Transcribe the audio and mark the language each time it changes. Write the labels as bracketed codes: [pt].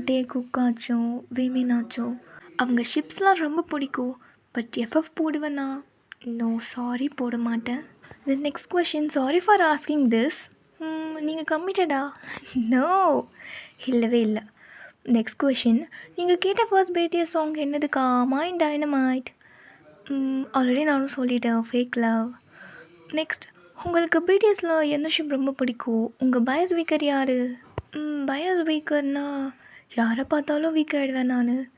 [ta] டே குக்காச்சும் வேமினாச்சும் அவங்க ஷிப்ஸ்லாம் ரொம்ப பிடிக்கும். பட் எஃப்எஃப் போடுவேன்னா நோ சாரி, போட மாட்டேன். [en] The next question, sorry for asking this. [ta] நீங்கள் கம்மிட்டடா? நோ, இல்லவே இல்லை. நெக்ஸ்ட் கொஷின், நீங்கள் கேட்ட first BDS song என்னதுக்கா? Mind dynamite. Already நானும் சொல்லிட்டேன், ஃபேக் லவ். நெக்ஸ்ட், உங்களுக்கு பிடிஎஸில் எந்த ஷிப் ரொம்ப பிடிக்கும்? உங்கள் பயஸ் வீக்கர் யார்? பயஸ் வீக்கர்னால் யாரை பார்த்தாலும் வீக் ஆகிடுவேன் நான்.